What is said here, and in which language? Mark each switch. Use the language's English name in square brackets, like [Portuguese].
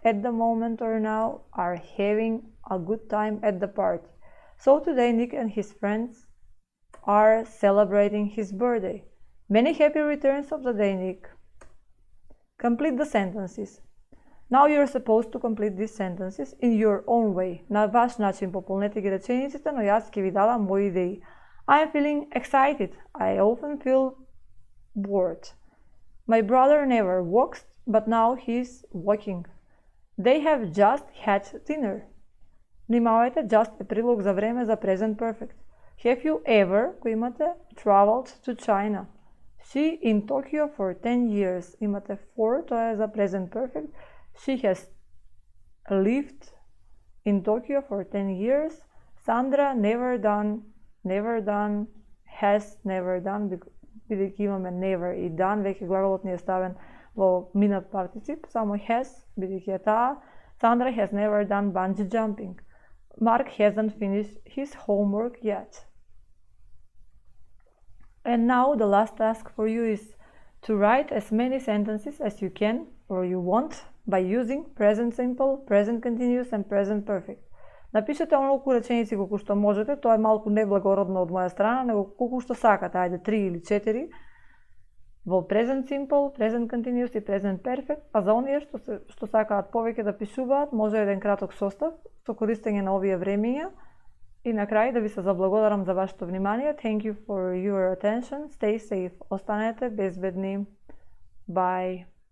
[English] At the moment or now are having a good time at the party. So today Nick and his friends are celebrating his birthday. Many happy returns of the day, Nick. Complete the sentences. Now you're supposed to complete these sentences in your own way. [Macedonian] На ваш начин пополнете ги речениците, но јас ќе ви дадам мои идеи. [English] I am feeling excited. I often feel bored. My brother never walks, but now he's walking. They have just had dinner. [Macedonian] Внимавајте, just е прилог за време за present perfect. [English] Have you ever, кој имате, traveled to China? She in Tokyo for 10 years. [Macedonian] Имате for, тоа е за present perfect. [English] She has lived in Tokyo for 10 years. [Macedonian] Sandra never done, has never done, бидејќи имаме never и done, веќе глаголот ни е ставен во минат партицип, само has, бидејќи е таа. [English] Sandra has never done bungee jumping. Mark hasn't finished his homework yet. And now the last task for you is To write as many sentences as you can or you want by using present simple, present continuous and present perfect. [Macedonian] Напишете онолку реченици колку што можете, тоа е малку неблагородно од моја страна, него колку што сакате, ајде 3 или 4 во present simple, present continuous и present perfect, а за оние што сакаат повеќе да пишуваат, може еден краток состав со користење на овие времиња. И на крај да ви се заблагодарам за вашето внимание. [English] Thank you for your attention. Stay safe. Останете безбедни. Bye.